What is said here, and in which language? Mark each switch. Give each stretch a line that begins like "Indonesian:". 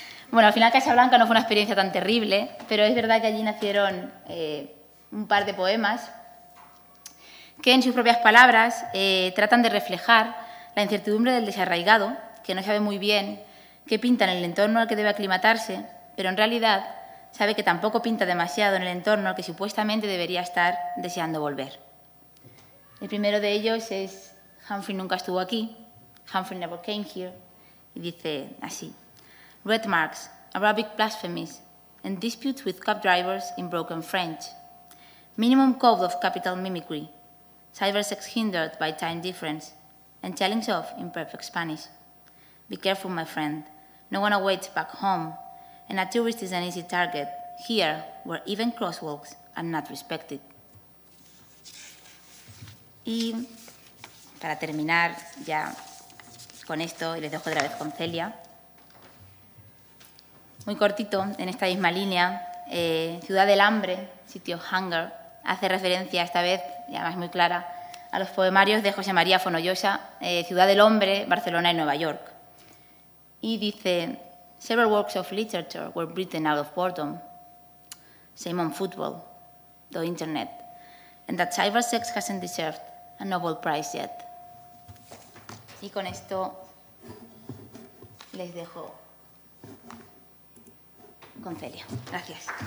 Spanish: Bueno, al final Casablanca no fue una experiencia tan terrible, pero es verdad que allí nacieron un par de poemas que en sus propias palabras tratan de reflejar la incertidumbre del desarraigado, que no sabe muy bien qué pinta en el entorno al que debe aclimatarse, pero en realidad sabe que tampoco pinta demasiado en el entorno al que supuestamente debería estar deseando volver. El primero de ellos es Humphrey nunca estuvo aquí,
English: Humphrey never came here,
Spanish: y dice así.
English: Red marks, Arabic blasphemies, and disputes with cab drivers in broken French. Minimum code of capital mimicry, cybersex hindered by time difference, and challenge of imperfect Spanish. Be careful, my friend. No one awaits back home, and a tourist is an easy target, here where even crosswalks are not respected.
Spanish: Y para terminar ya con esto, y les dejo otra vez con Celia. Muy cortito, en esta misma línea, Ciudad del Hambre, sitio Hunger, hace referencia esta vez, y además muy clara, a los poemarios de José María Fonollosa, Ciudad del Hombre, Barcelona y Nueva York. Y dice,
English: several works of literature were written out of boredom, same on football, the internet, and that cybersex hasn't deserved a Nobel Prize yet.
Spanish: Y con esto les dejo con Celia. Gracias.